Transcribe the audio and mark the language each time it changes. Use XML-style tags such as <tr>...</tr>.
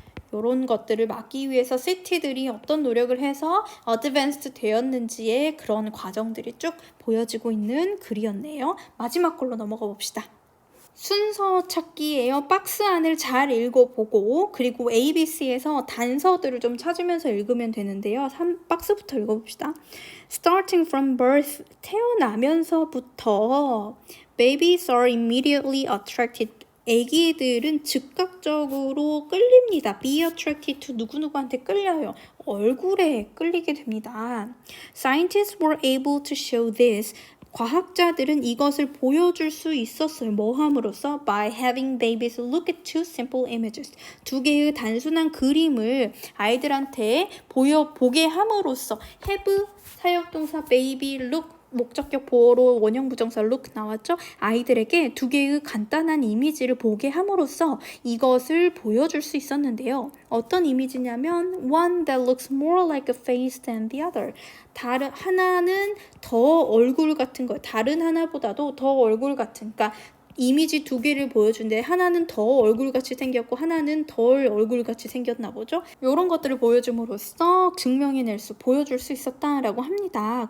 <ko>이런 것들을 막기 위해서 시티들이 어떤 노력을 해서 어드밴스드 되었는지의 그런 과정들이 쭉 보여지고 있는 글이었네요. 마지막 걸로 넘어가 봅시다. 순서 찾기예요. 박스 안을 잘 읽어보고 그리고 ABC에서 단서들을 좀 찾으면서 읽으면 되는데요. 박스부터 읽어봅시다.</ko> <en>Starting from birth,</en> <ko>태어나면서부터</ko> <en>babies are immediately attracted.</en> <ko>아기들은 즉각적으로 끌립니다.</ko> <en>Be attracted to</en> <ko>누구누구한테 끌려요. 얼굴에 끌리게 됩니다.</ko> <en>Scientists were able to show this.</en> <ko>과학자들은 이것을 보여줄 수 있었어요. 뭐 함으로써?</ko> <en>By having babies look at two simple images.</en> <ko>두 개의 단순한 그림을 아이들한테 보게 함으로써 have 사역동사 baby look 목적격 보어로 원형 부정사 look 나왔죠? 아이들에게 두 개의 간단한 이미지를 보게 함으로써 이것을 보여줄 수 있었는데요. 어떤 이미지냐면</ko> <en>one that looks more like a face than the other.</en> <ko>하나는 더 얼굴 같은 거예요. 다른 하나보다도 더 얼굴 같은. 그러니까 이미지 두 개를 보여준데 하나는 더 얼굴같이 생겼고 하나는 덜 얼굴같이 생겼나 보죠. 이런 것들을 보여줌으로써 보여줄 수 있었다라고 합니다.</ko>